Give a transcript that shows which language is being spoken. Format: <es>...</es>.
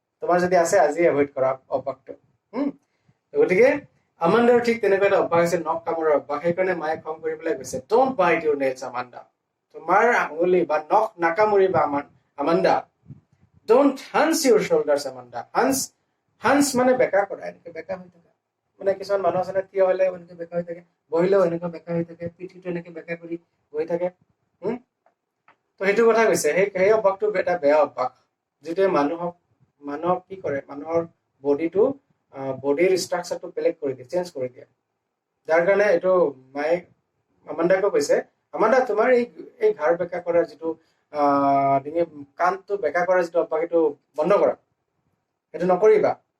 <as>তোমাৰ যদি আছে, আজি এভইড কৰা অভ্যাসটো। গতিকে আমাণ্ডাৰ ঠিক তেনেকুৱা এটা অভ্যাস আছে, নখ কামোৰাৰ অভ্যাস। সেইকাৰণে মায়ে খং কৰি পেলাই কৈছে,</as> <en>Don't bite your nails, Amanda.</en> <as>তোমাৰ আঙুলি বা নখ নাকামুৰিবা Amanda.</as> <en>Don't hunch your shoulders, Amanda.</en> <as>Hunch মানে বেকা কৰা, এনেকে বেকা হৈ থকা। মানে কিছুমান মানুহ আছে, থিয় হলেও এনেকে বেকা হৈ থাকে, বহিলেও এনেকুৱা বেকা হৈ থাকে, পিঠিটো এনেকে বেকা কৰি বহি থাকে। তো সেইটো কথা কৈছে। সেই অভ্যাসটো এটা বেয়া অভ্যাস, যিটোৱে মানুহক কি কৰে, মানুহৰ বডিৰ ষ্ট্ৰাকচাৰটো বেলেগ কৰি দিয়ে, চেঞ্জ কৰি দিয়ে। যাৰ কাৰণে এইটো মায়ে আমাণ্ডাকো কৈছে, আমাণ্ডা তোমাৰ এই ঘাড় বেকা কৰাৰ যিটো ডিঙি কাণটো বেকা কৰাৰ যিটো অভ্যাস সেইটো বন্ধ কৰা, সেইটো নকৰিবা।</as>